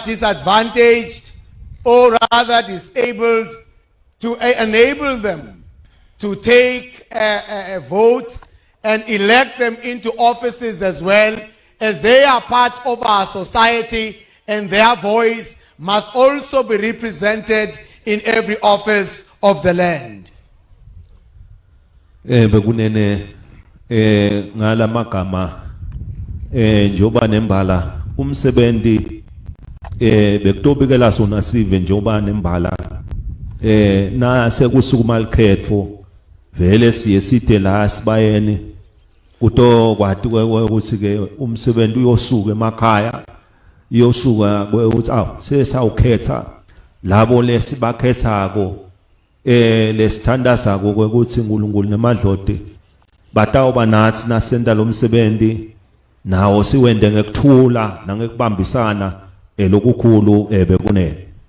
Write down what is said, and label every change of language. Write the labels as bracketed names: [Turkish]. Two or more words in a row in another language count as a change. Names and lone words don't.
[English] disadvantaged or rather disabled, to enable them to take a vote and elect them into offices as well, as they are part of our society and their voice must also be represented in every office of the land. [Swati] Bekunene ngala magama njoba nembala umsebenzi bekutobikela sona sive njoba nembala na sekusukuma likhetho vele siye side la sibayeni kuto kwathi ukuthi ke umsebenzi uyosuka emakhaya iyosuka ukuthi sesawukhetha labo lesibakhethako lesithandaza ukuthi uNkulunkulu nemadlodi batawuba nathi nasenda lo msebenzi nawo siwende ngekuthula nangekubambisana lokukhulu bekunene.